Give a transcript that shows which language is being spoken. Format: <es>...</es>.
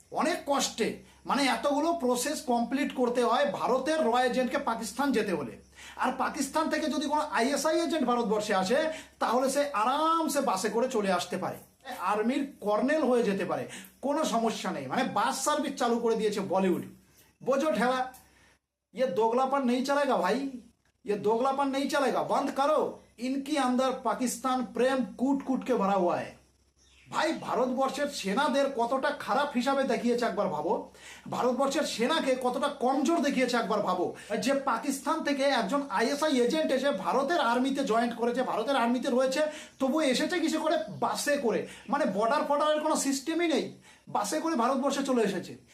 <bn>অনেক কষ্টে, মানে এতগুলো প্রসেস কমপ্লিট করতে হয় ভারতের র এজেন্টকে পাকিস্তান যেতে হলে। আর পাকিস্তান থেকে যদি কোনো আইএসআই এজেন্ট ভারতবর্ষে আসে তাহলে সে আরামসে বাসে করে চলে আসতে পারে, আর্মির কর্নেল হয়ে যেতে পারে, কোনো সমস্যা নেই। মানে বাস সার্ভিস চালু করে দিয়েছে বলিউড। বোঝো ঠেলা,</bn> <hi>ये दोगलापन नहीं चलेगा भाई, ये दोगलापन नहीं चलेगा, बंद करो। इनके अंदर पाकिस्तान प्रेम कूट कूट के भरा हुआ है ভাই।</hi> <bn>ভারতবর্ষের সেনাদের কতটা খারাপ হিসাবে দেখিয়েছে একবার ভাবো, ভারতবর্ষের সেনাকে কতটা কমজোর দেখিয়েছে একবার ভাবো। যে পাকিস্তান থেকে একজন আইএসআই এজেন্ট এসে ভারতের আর্মিতে জয়েন্ট করেছে, ভারতের আর্মিতে রয়েছে, তবু এসেছে কিসে করে? বাসে করে। মানে বর্ডার ফর্ডারের কোনো সিস্টেমই নেই, বাসে করে ভারতবর্ষে চলে এসেছে।</bn>